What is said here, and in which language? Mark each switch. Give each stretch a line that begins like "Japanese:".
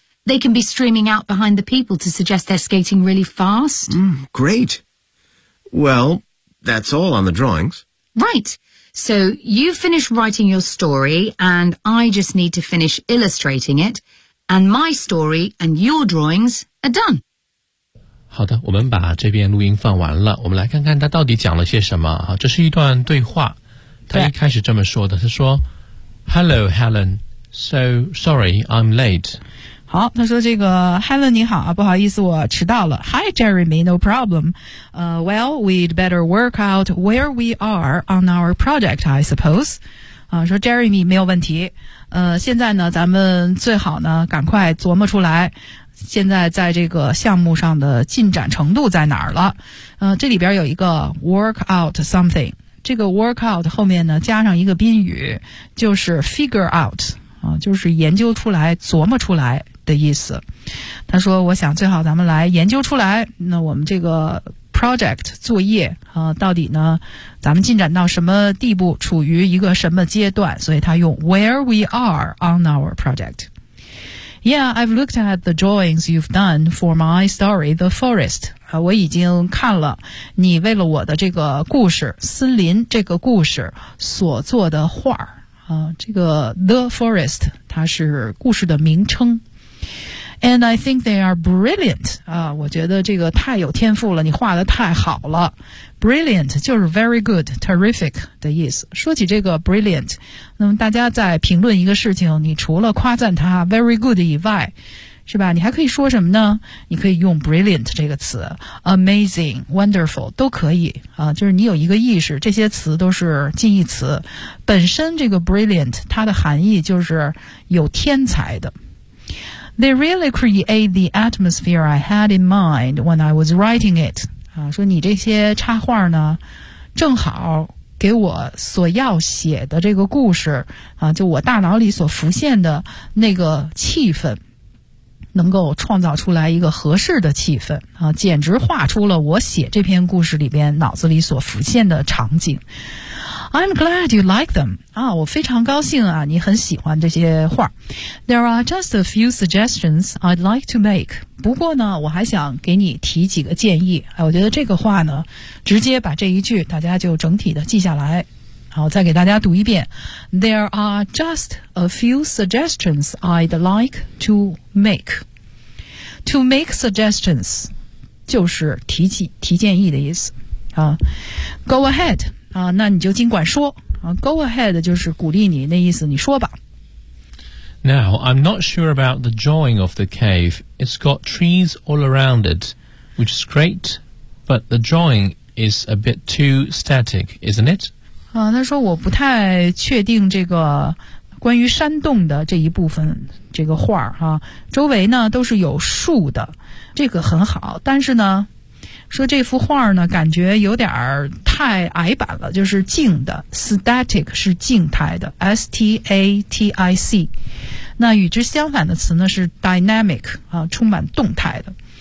English: They can be streaming out behind the people to suggest they're skating really fast. Great. Well, that's all on the drawings. Right. So you finish writing your story, and I just need to finish illustrating it. And my story and your drawings are done.
Chinese: 好的，我们把这边录音放完了。我们来看看他到底讲了些什么。这是一段对话。他一开始这么说的，他说
English: Hello, Helen. So sorry, I'm late.
Chinese: 好，他说这个 Helen 你好啊，不好意思我迟到了。
English: Hi Jeremy, no problem. Well, we'd better work out where we are on our project, I suppose.
Chinese: 说 Jeremy 没有问题。现在呢咱们最好呢赶快琢磨出来现在在这个项目上的进展程度在哪儿了。这里边有一个
English: work out something。
Chinese: 这个 work out 后面呢加上一个宾语就是 figure out。就是研究出来琢磨出来的意思。他说我想最好咱们来研究出来那我们这个 project 作业到底呢咱们进展到什么地步处于一个什么阶段所以他用
English: where we are on our project. Yeah, I've looked at the drawings you've done for my story, The Forest.
Chinese: 我已经看了你为了我的这个故事森林这个故事所做的画这个 The Forest 它是故事的名称。
English: And I think they are brilliant.
Chinese: 啊，我觉得这个太有天赋了，你画得太好了。 Brilliant 就是
English: very good, terrific
Chinese: 的意思。说起这个 brilliant, 那么大家在评论一个事情，你除了夸赞它 very good 以外，是吧，你还可以说什么呢？你可以用 brilliant 这个词，
English: amazing, wonderful,
Chinese: 都可以啊，就是你有一个意识，这些词都是近义词。本身这个 brilliant, 它的含义就是有天才的。
English: They really create the atmosphere I had in mind when I was writing it.
Chinese: 啊，说你这些插画呢，正好给我所要写的这个故事，啊，就我大脑里所浮现的那个气氛，能够创造出来一个合适的气氛，啊，简直画出了我写这篇故事里边脑子里所浮现的场景。
English: I'm glad you like them.
Chinese: 啊，我非常高兴啊，你很喜欢这些画。
English: There are just a few suggestions I'd like to make.
Chinese: 不过呢，我还想给你提几个建议。哎，我觉得这个话呢，直接把这一句大家就整体的记下来。好，再给大家读一遍。
English: There are just a few suggestions I'd like to make. To make suggestions
Chinese: 就是提建议的意思。啊，
English: Go ahead.
Chinese: 啊，那你就尽管说啊 ，Go ahead 就是鼓励你，那意思你说吧。
English: Now I'm not sure about the drawing of the cave. It's got trees all around it, which is great, but the drawing is a bit too static, isn't it?
Chinese: 啊，他说我不太确定这个关于山洞的这一部分这个画啊，周围呢都是有树的，这个很好，但是呢。说这幅画呢感觉有点太矮板了，就是静的 static 是静态的 static， 那与之相反的词呢是 dynamic 啊，充满动态的。